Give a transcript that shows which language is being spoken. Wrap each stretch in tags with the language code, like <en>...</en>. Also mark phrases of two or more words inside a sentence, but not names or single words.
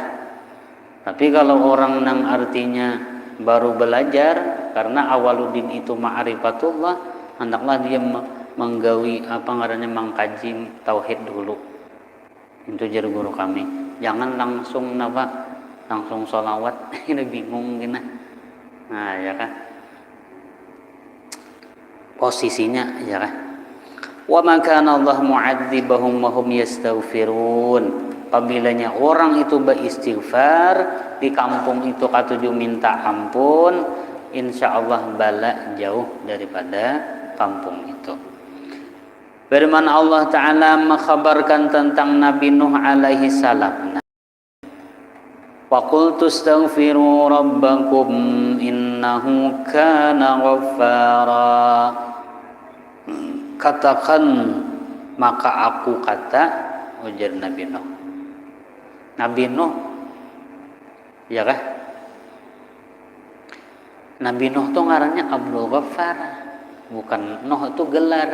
<bjn>Tapi kalau orang yang artinya baru belajar, karena awaludin itu ma'rifatullah, hendaklah dia menggawi mengkaji tauhid dulu. Itu jar guru kami. Jangan langsung langsung sholawat, ini bingung gini. Nah, ya kah? Posisinya, ya kah?</bjn> <ar>وما كان الله معذبهم وهم يستغفرون.</ar> <bjn>Apabila orang itu beristighfar di kampung itu katuju minta ampun,</bjn> <ar>إن شاء الله</ar> <bjn>bala jauh daripada kampung itu. Firman Allah Ta'ala mengkhabarkan tentang Nabi Nuh</bjn> <ar>عليه السلام. وقلت استغفروا ربكم إنه كان غفارا.</ar> <bjn>Katakan maka aku kata, ujar Nabi Nuh. Nabi Nuh, ya kah? Nabi Nuh itu ngarannya Abdul Ghaffar, bukan Nuh itu gelar.</bjn>